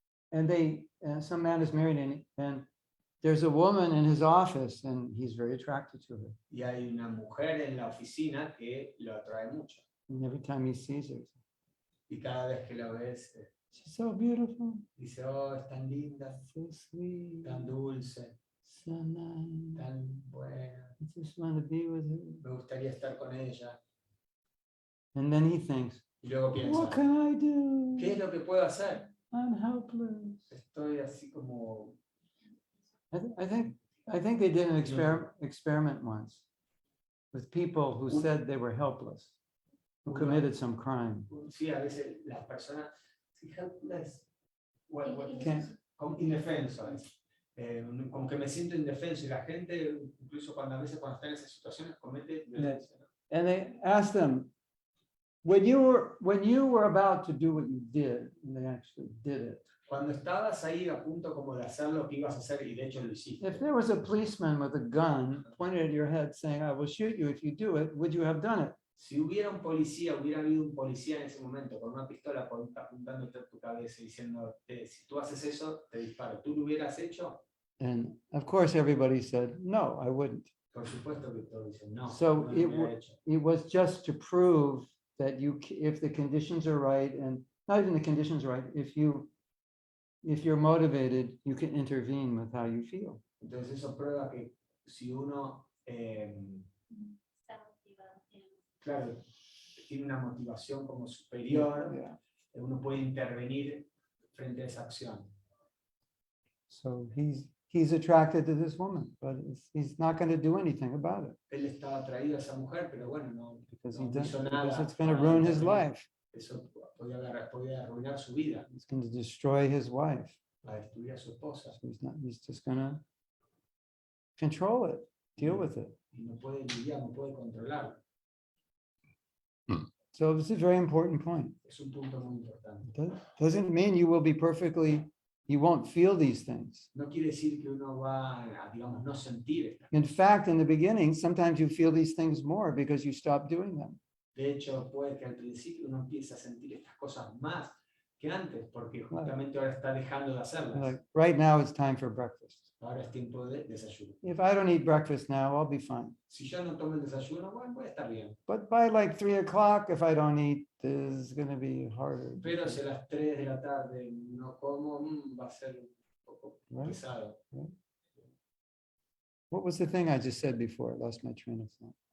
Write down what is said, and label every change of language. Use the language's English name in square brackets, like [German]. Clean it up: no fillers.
[English] and some man is married and there's a woman in his office and he's very attracted to her. [Spanish] y hay una mujer en la oficina que lo atrae mucho. [English] And every time he sees her, [Spanish] Y cada vez que lo ves, [English] she's so beautiful, [Spanish] dice, oh, es tan linda, [English] so sweet, [Spanish] tan dulce, [English] so nice. [Spanish] tan buena, [English] I just want to be with her. [Spanish] me gustaría estar con ella. [English] And then he thinks, [Spanish] Y luego [English] What [Spanish] piensa, [English] can I do? [Spanish] ¿qué es lo que puedo hacer? [English] I'm helpless. [Spanish] Estoy así como... [English] I think they did an experiment once with people who said they were helpless, who committed some crime. [Spanish] Sí, a veces las personas... Sí, [English] helpless. Can't- [Spanish] Como indefenso. Como que me siento indefenso y la gente, incluso cuando a veces cuando está en esas situaciones, comete violencia. ¿no? [English] And they asked them, when you were about to do what you did, and they actually did it. [Spanish] Cuando estabas ahí a punto como de hacer lo que ibas a hacer y de hecho lo hiciste. [English] If there was a policeman with a gun pointed at your head saying, I will shoot you if you do it, would you have done it? [Spanish] Si hubiera un policía, hubiera habido un policía en ese momento con una pistola apuntándote a tu cabeza y diciendo, si tú haces eso, te disparo. ¿Tú lo hubieras hecho? [English] And of course, everybody said, no, I wouldn't. [Spanish] Por supuesto que todos dicen, no, [English] So [Spanish] no lo hubiera hecho. It was just to prove that if the conditions are right, and not even the conditions are right, if you're motivated, you can intervene with how you feel. Entonces eso prueba que si uno, Está motivado, claro, tiene una motivación como superior, [English] Yeah. [Spanish] uno puede intervenir frente a esa acción. [English] So he's attracted to this woman, but he's not going to do anything about it [Spanish] Él estaba atraído a esa mujer, pero bueno, no, [English] because [Spanish] no hizo nada [English] because it's going to [Spanish] para [English] ruin his [Spanish] intervenir. [English] life. [Spanish] Eso podía arruinar su vida, [English] It's going to destroy his wife. [Spanish] para destruir a su esposa. [English] So he's just going to control it, deal with it. [Spanish] Y no puede lidiar, no puede controlarlo. [English] So this is a very important point. [Spanish] Es un punto muy importante. [English] Doesn't mean you will be you won't feel these things. [Spanish] No quiere decir que uno va a, digamos, no sentir estas. [English] In fact, in the beginning, sometimes you feel these things more because you stop doing them. [Spanish] De hecho, puede que al principio uno empiece a sentir estas cosas más que antes, porque justamente ahora está dejando de hacerlas. [English] Like right now, it's time for breakfast. [Spanish] Ahora es tiempo de desayuno. [English] If I don't eat breakfast now, I'll be fine. [Spanish] Si yo no tomo el desayuno, bueno, voy a estar bien. [English] But by like 3 o'clock, if I don't eat, this is going to be harder. [Spanish] Pero si a las 3 de la tarde no como, va a ser un poco [English] Right. [Spanish] pesado. [English] What was the thing I just said before? I lost my train of thought.